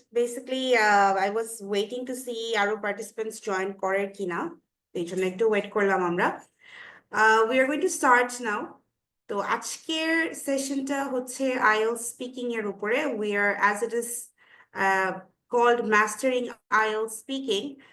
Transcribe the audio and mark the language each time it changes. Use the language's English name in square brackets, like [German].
[English] Basically, I was waiting to see our participants join [Bangla] Kore Kina. [English] They should need to wait [Bangla] korlam amra. [English] We are going to start now. [Bangla] তো আজকের সেশনটা হচ্ছে IELTS speaking এর উপরে। [English] We are, as it is called, mastering IELTS speaking.